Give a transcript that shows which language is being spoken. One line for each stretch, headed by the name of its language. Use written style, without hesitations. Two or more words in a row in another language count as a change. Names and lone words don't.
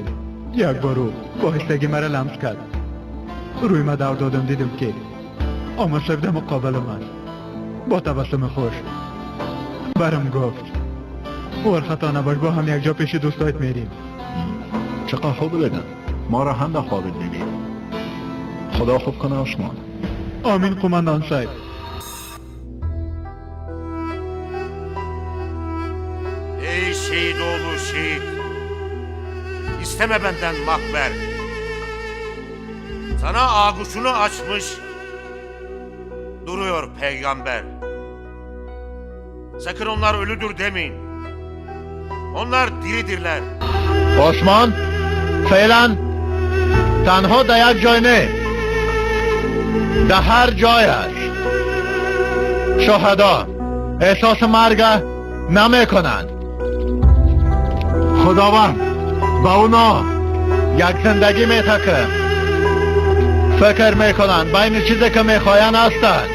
Persian: یک بارو باهستگی مرا لمس کرد. روی ما دور دادم دیدم که آمر صاحب در مقابل من با تبسم خوش برم گفت و خطا نباش با هم یک جا پیش دوستایت میریم. چقدر خوب بگن ما را هم در خوابت دیدیم. خدا خوب کنه عثمان. آمین قماندان صاحب.
Turkish: Ey şehit oğlu şehit, isteme benden makber. Sana ağuşunu açmış duruyor peygamber. Sakın onlar ölüdür demeyin. Onlar diridirler.
Persian: عثمان فعلا تنها در یک جای نه، در هر جای است. شهدا احساس مرگ نمی کنند. خداوند با اونا یک زندگی میده که فکر میکنند بین چیزی که میخواین هستند.